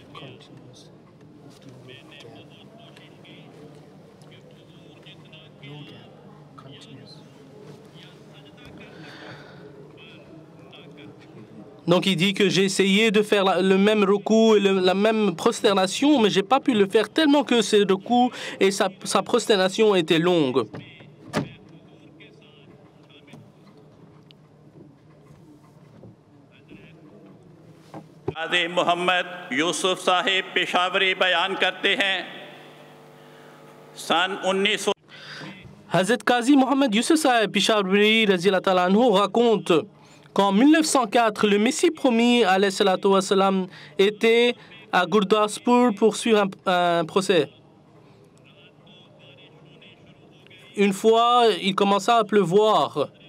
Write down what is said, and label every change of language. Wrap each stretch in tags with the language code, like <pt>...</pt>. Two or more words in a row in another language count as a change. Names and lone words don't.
<fr>Donc il dit que j'ai essayé de faire le même ruku et la même prosternation, mais j'ai pas pu le faire tellement que ce ruku et sa prosternation étaient longues.</fr> <ur>قاضی محمد یوسف صاحب پشاوری بیان کرتے ہیں سن 1900</ur> <fr>Hazrat Qazi Mohammed Yusuf Sahib Peshawari raconte qu'en 1904, le Messie promis</fr> <ar>عليه الصلاة والسلام</ar> <fr>était à Gurdaspur pour suivre un procès. Une fois, il commença à pleuvoir.</fr>